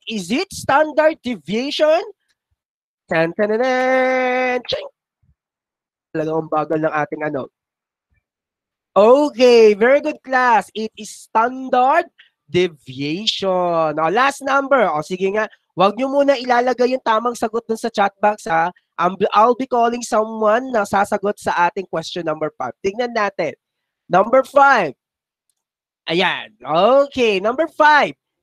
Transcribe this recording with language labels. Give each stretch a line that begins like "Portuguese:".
English: Is it standard deviation?
Filipino: Talagang bagal ng ating ano.
English: Okay, very good, class. It is standard deviation. Last number.
Filipino: Sige nga, wag nyo muna ilalagay yung tamang sagot dun sa chat box, ha.
English: I'll be calling someone
Filipino: na sasagot sa ating
English: question number 5.
Filipino: Tignan natin.
English: Number 5. Ayan. Okay. Number 5.